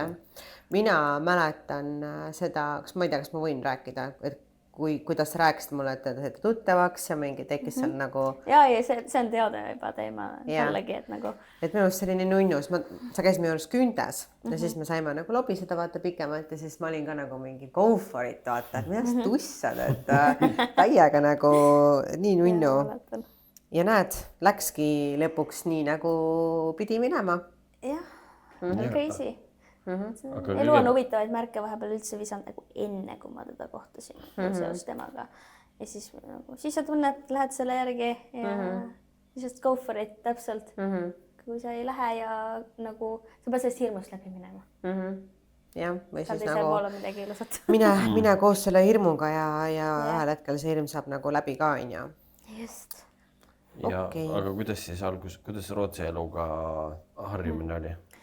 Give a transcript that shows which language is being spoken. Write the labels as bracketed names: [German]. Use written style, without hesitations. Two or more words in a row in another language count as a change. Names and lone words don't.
[Estonian] Mina mäletan seda, ma ei tea, kas ma võin rääkida, et kuidas rääkisid mulle, et te teete tuttavaks ja mingi tekkis seal nagu. Ja see on teada juba teema jällegi, et nagu. Et minu arust selline nunnus, sa käisid minu arust Küüntes ja siis me saime nagu lobiseda vaata pikemalt ja siis ma olin ka nagu mingi [English] go for it [Estonian] vaata, et mida sa tussad, et täiega nagu nii nunnu. Ja näed, läkski lõpuks nii nagu pidi minema. Jah, crazy. Elu on huvitavaid märke vahepeal üldse visanud nagu enne, kui ma teda kohtasin seos temaga. Ja siis sa tunned, lähed selle järgi ja [English] just go for it [Estonian] täpselt. Kui sa ei lähe ja nagu sa pead sellest hirmust läbi minema. Jah, või siis nagu mine koos selle hirmuga ja ühel hetkel see hirm saab nagu läbi ka, on ja. Just. Aga kuidas siis kuidas Rootsi eluga harjumine oli?